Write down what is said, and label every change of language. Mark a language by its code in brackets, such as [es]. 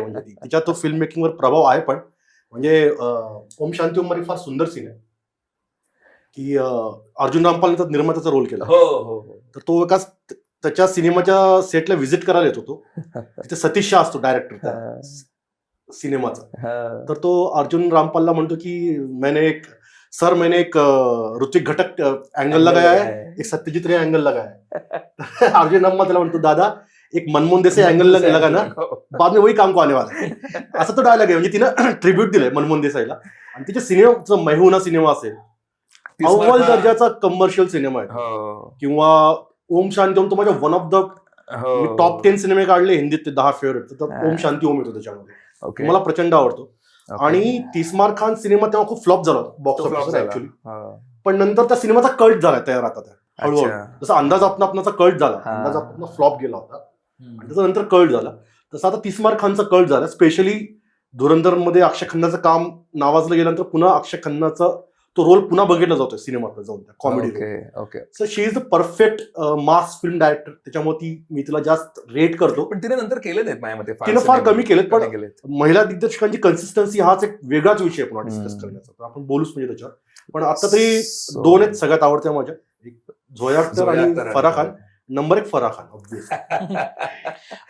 [mr] म्हणजे तिच्या तो फिल्म मेकिंगवर प्रभाव आहे. पण म्हणजे ओम शांती ओम मध्ये फार सुंदर सीन आहे की अर्जुन रामपालने निर्मात्याचा रोल केला. तर तो एका त्याच्या सिनेमाच्या सेटला व्हिजिट करायला येतो. तो तिथे सतीश शाह असतो डायरेक्टर सिनेमाचा. तर तो अर्जुन रामपालला म्हणतो की [hi] मैंने एक ऋत्विक घटक एंगल लगाया है, एक सत्यजित रे एंगल लगाया है. अर्जुन रामपाल [mr] त्याला म्हणतो, [hi] दादा एक मनमोहन देसाई एंगल लगा ना, बाद में वही काम को आने वाला है. [mr] असं तो डायलॉग आहे. म्हणजे तिनं ट्रिब्यूट दिलंय मनमोहन देसाईला. आणि तिच्या सिनेमाचा मेहुना सिनेमा असेल, अव्वल दर्जाचा कमर्शियल सिनेमा आहे. किंवा ओम शांती ओम तो माझ्या वन ऑफ द टॉप 10 सिनेमे काढले हिंदीत, 10 फेवरेट. तर ओम शांती ओम येतो त्याच्यामध्ये, मला प्रचंड आवडतो. आणि तीसमार खान सिनेमा तेव्हा खूप फ्लॉप झाला बॉक्स ऑफिसवर ऍक्च्युअली. पण नंतर त्या सिनेमाचा कल्ट झाला तयार आता हळूहळू. जसं अंदाज आपणाचा कल्ट झाला, अंदाज आपणा फ्लॉप गेला होता आणि त्याच्यानंतर कल्ट झाला, तसं आता तीसमार खानचा कल्ट झाला. स्पेशली धुरंधर मध्ये अक्षय खन्नाचं काम नावाजलं गेल्यानंतर पुन्हा अक्षय खन्नाचा तो रोल पुन्हा बघितला जातोय सिनेमात जाऊन, त्या comedy. [en] So she is the perfect mass film director. [mr] त्याच्यामुळे मी तिला जास्त रेट करतो. पण तिने नंतर केले नाहीत माझ्यामध्ये, तिने फार कमी केलेत. पण महिला दिग्दर्शकांची कन्सिस्टन्सी हाच एक वेगळाच विषय आपण डिस्कस करण्याचा, तर आपण बोलूच म्हणजे त्याच्यावर. पण आता तरी 2 आहेत सगळ्यात आवडत्या माझ्या, एक झोया अख्तर आणि फराह खान. Number 1 Farah Khan obviously.